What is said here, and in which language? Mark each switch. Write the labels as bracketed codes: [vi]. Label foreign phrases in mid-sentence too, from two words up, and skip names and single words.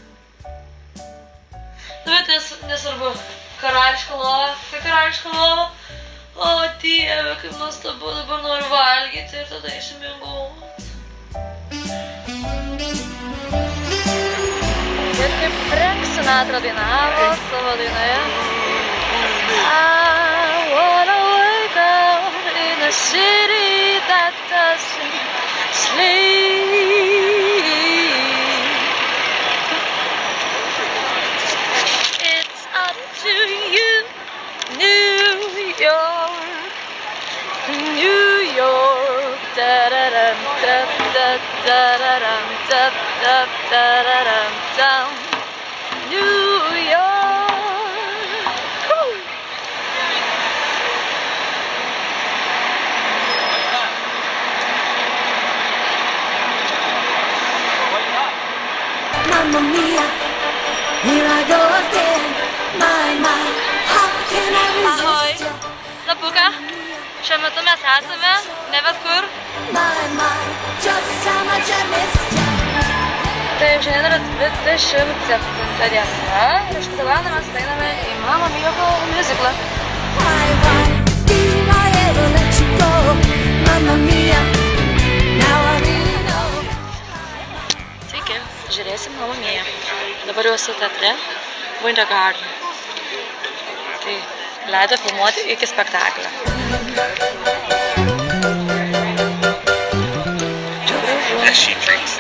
[lt] Bet nesvarbu, karališka lova, tai karališka lova, o Dieve, kaip nuostabu, dabar noriu valgyti ir tada išsimiegot. Ir kaip Frank Sinatra dainavo savo dainoje. [en] I wanna wake up in a city that doesn't sleep. It's up to you, New York, New York, da-da-dum, da-da-da-da-da-dum, da-da-da-da-da-dum, New York. Mamma mia, here I go again. My, how can I resist you? [lt] Labuka, šiuo metu mes esame, ne bet kur. [en] My, just how much I missed you. [lt] Taip, šiandien yra 27 diena ir 8 valandą mes einame į Mamma Mia muziklą. [en] Why did I ever let you go? Mamma mia, now I really know. [lt] Sveiki, žiūrėsim Mamma Mia. Dabar jau esu teatre, Winter Garden. Tai leido filmuoti iki spektaklio. Čia gražu.